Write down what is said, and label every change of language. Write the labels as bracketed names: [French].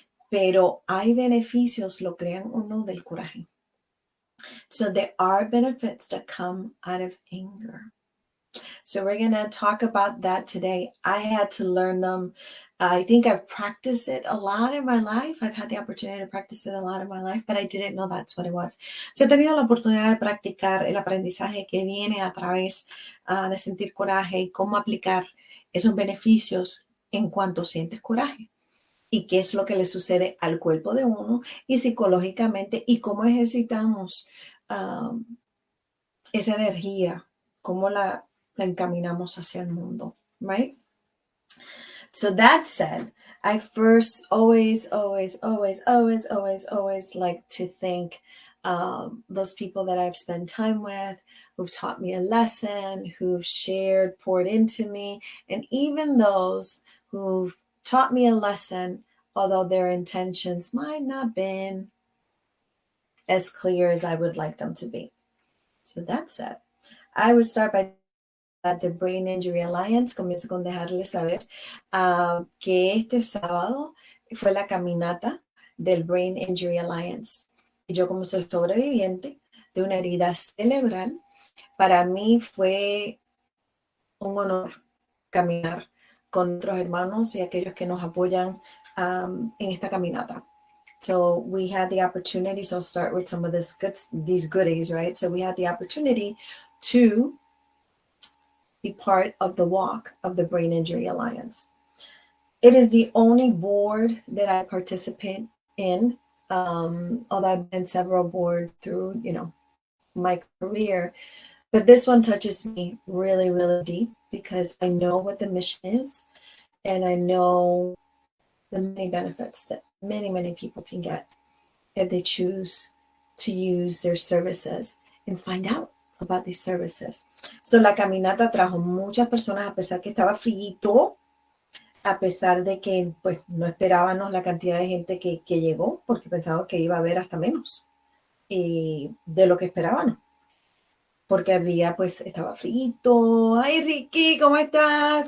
[Spanish] Pero hay beneficios, lo crean o no, del coraje. [English] So there are benefits that come out of anger. So we're going to talk about that today. I had to learn them. I think I've practiced it a lot in my life. I've had the opportunity to practice it a lot in my life, but I didn't know that's what it was. [Spanish] So he tenido la oportunidad de practicar el aprendizaje que viene a través de sentir coraje y cómo aplicar esos beneficios en cuanto sientes coraje. Y qué es lo que le sucede al cuerpo de uno y psicológicamente y cómo ejercitamos esa energía, cómo la encaminamos hacia el mundo, right? [English] So that said, I first always like to thank those people that I've spent time with, who've taught me a lesson, who've shared, poured into me, and even those who've taught me a lesson, although their intentions might not have been as clear as I would like them to be. So that said, I would start by the Brain Injury Alliance. [Spanish] Comienzo con dejarles saber que este sábado fue la caminata del Brain Injury Alliance. Y yo, como soy sobreviviente de una herida cerebral, para mí fue un honor caminar con otros hermanos y aquellos que nos apoyan en esta caminata. [English] So we had the opportunity, so I'll start with some of these goodies, right? So we had the opportunity to be part of the walk of the Brain Injury Alliance. It is the only board that I participate in, although I've been in several boards through, my career. But this one touches me really, really deep because I know what the mission is and I know the many benefits that many people can get if they choose to use their services and find out about these services. [Spanish] So la caminata trajo muchas personas a pesar que estaba frío, a pesar de que pues no esperábamos la cantidad de gente que llegó porque pensábamos que iba a haber hasta menos de lo que esperábamos. Porque estaba frío. Ay, Ricky, ¿cómo estás?